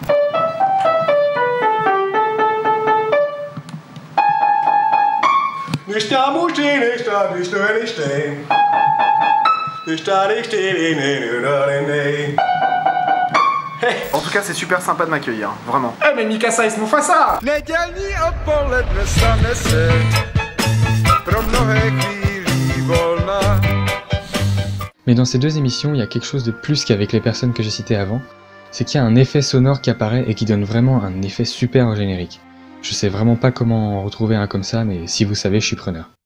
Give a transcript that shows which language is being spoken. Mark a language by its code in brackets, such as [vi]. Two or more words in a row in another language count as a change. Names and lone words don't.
[fr] Hey. En tout cas, c'est super sympa de m'accueillir, vraiment. Eh mais [de] Mikasa ist Mufasa! [cs] Nedělní odpoledne stane se pro mnohé chvílí volna. [fr] Mais dans ces deux émissions, il y a quelque chose de plus qu'avec les personnes que j'ai citées avant, c'est qu'il y a un effet sonore qui apparaît et qui donne vraiment un effet super au générique. Je sais vraiment pas comment en retrouver un comme ça, mais si vous savez, je suis preneur.